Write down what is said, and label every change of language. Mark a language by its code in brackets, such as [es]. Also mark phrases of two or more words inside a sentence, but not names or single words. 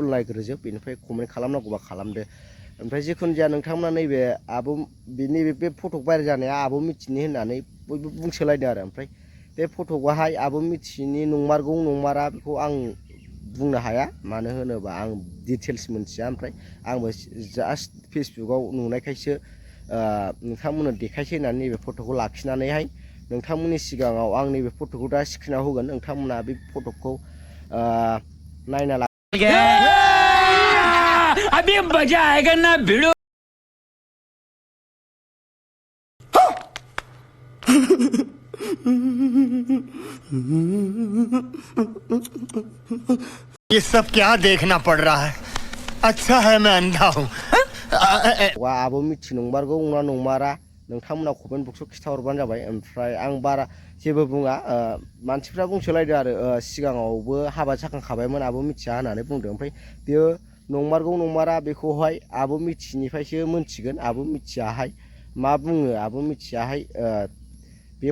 [brx] नायग्रोजोब बेनिफ्राय कमेन्ट खालामनांगौबा खालामदो ओमफ्राय जिखुनु जाया नोंथांमोना नैबे आब' बिनि बे फटक भाइरेल जानाया आब' मिथिनि होननानै बयबो बुंसोलायदों आरो ओमफ्राय बे फटकआहाय आब' मिथिनि नंमारगौ नंमारा बेखौ आं बुंनो हाया मानो होनोबा आं डिटेल्स मोनथिया ओमफ्राय आंबो जास्ट फेसबुकाव नुनायखायसो नोंथांमोननो देखायसै होननानै नैबे फटकखौ लाखिनानैहाय नोंथांमोननि सिगाङाव आं नैबे फटकखौ दा स्क्रिनाव होगोन नोंथांमोना बे फटकखौ नायना ला [hi] अभी मजा आएगा ना भिड़ो ये सब क्या देखना पड़ रहा है अच्छा है मैं अंधा हूँ [brx] आब' मिथि नंमारगौ ना नंमारा नोंथांमोना कमेन्ट बक्सआव खिथाहरबानो जाबाय ओमफ्राय आं बारा जेबो बुङा मानसिफ्रा बुंसोलायदों आरो सिगाङावबो हाबा जाखांखाबायमोन आब' मिथिया होननानै बुंदों ओमफ्राय बेयो नंमारगौ नंमारा बेखौहाय आब' मिथिनिफ्रायसो मोनथिगोन आब' मिथियाहाय मा बुङो आब' मिथियाहाय बे